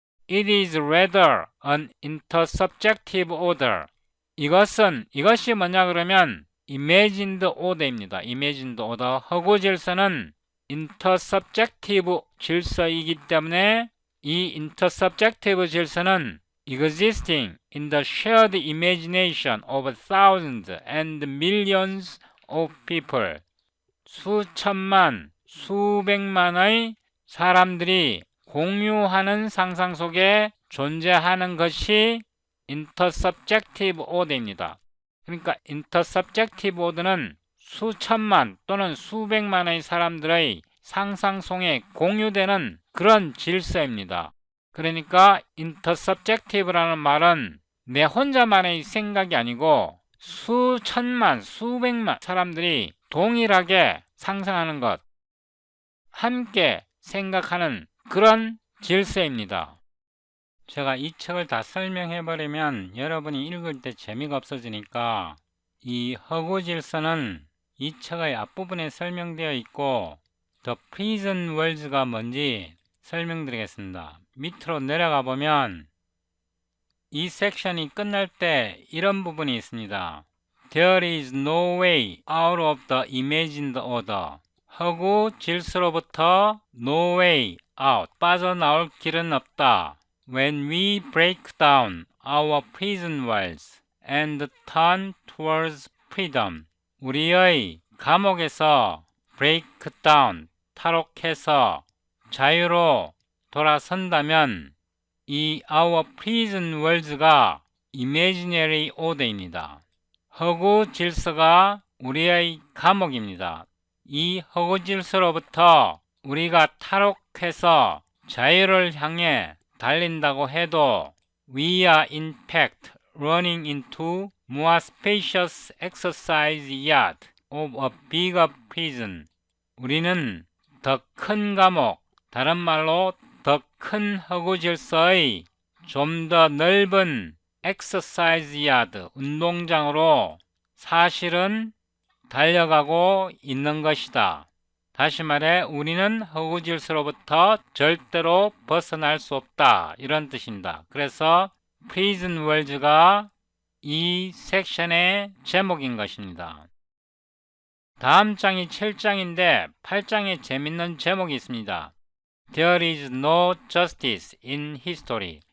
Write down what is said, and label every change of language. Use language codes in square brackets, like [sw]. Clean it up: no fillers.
[en] It is rather an intersubjective order. [ko] 이것이 뭐냐 그러면 imagined order입니다. [en] imagined order. [ko] 허구 질서는 intersubjective 질서이기 때문에 이 intersubjective 질서는 [en] existing in the shared imagination of thousands and millions of people. [ko] 수천만, 수백만의 사람들이 공유하는 상상 속에 존재하는 것이 intersubjective order입니다. 그러니까 intersubjective order는 수천만 또는 수백만의 사람들의 상상 속에 공유되는 그런 질서입니다. 그러니까 intersubjective라는 말은 내 혼자만의 생각이 아니고 수천만, 수백만 사람들이 동일하게 상상하는 것, 함께 생각하는 그런 질서입니다. 제가 이 책을 다 설명해버리면 여러분이 읽을 때 재미가 없어지니까 이 허구 질서는 이 책의 앞부분에 설명되어 있고 The Prison Worlds가 뭔지 설명드리겠습니다. 밑으로 내려가 보면 이 섹션이 끝날 때 이런 부분이 있습니다. [en] There is no way out of the imagined order. [ko] 허구 질서로부터 [en] no way out, [ko] 빠져나올 길은 없다. [en] When we break down our prison walls and turn towards freedom. [ko] 우리의 감옥에서 [en] break down, [ko] 탈옥해서 자유로 돌아선다면 이 [en] our prison worlds [ko] 가 imaginary order입니다. 허구 질서가 우리의 감옥입니다. 이 허구 질서로부터 우리가 탈옥해서 자유를 향해 달린다고 해도 [en] we are in fact running into more spacious exercise yard of a bigger prison. [ko] 우리는 더 큰 감옥, 다른 말로 더 큰 허구 질서의 좀 더 넓은 exercise yard, 운동장으로 사실은 달려가고 있는 것이다. 다시 말해 우리는 허구 질서로부터 절대로 벗어날 수 없다. 이런 뜻입니다. 그래서 Prison Worlds가 이 섹션의 제목인 것입니다. 다음 장이 7장인데 8장에 재밌는 제목이 있습니다. [en] There is no justice in history.